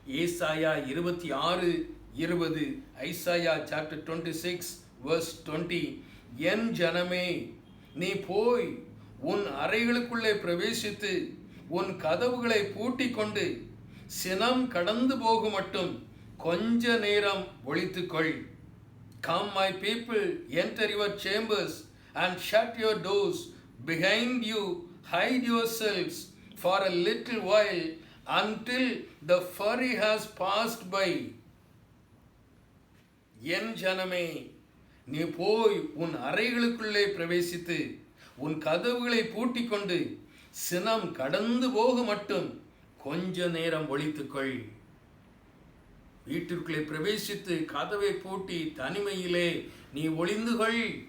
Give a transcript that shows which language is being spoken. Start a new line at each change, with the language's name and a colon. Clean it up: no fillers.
Tamil: ஏசாயா 26:20,
English: Isaiah chapter 26 verse 20,
Tamil: என் ஜனமே, நீ போய் உன் அறைகளுக்குள்ளே பிரவேசித்து உன் கதவுகளை பூட்டிக் கொண்டு சினம் கடந்து போகும் மட்டும் கொஞ்ச நேரம் ஒளித்துக்கொள்.
English: Come my people, enter your chambers and shut your doors behind you, hide yourselves for a little while until the fury has passed by.
Tamil: என் ஜனமே, நீ போய் உன் அறைகளுக்குள்ளே பிரவேசித்து உன் கதவுகளை பூட்டிக் கொண்டு சினம் கடந்து போக மட்டும் கொஞ்ச நேரம் ஒளித்துக்கொள். வீட்டிற்குள்ளே பிரவேசித்து கதவை பூட்டி தனிமையிலே நீ ஒளிந்துகொள்.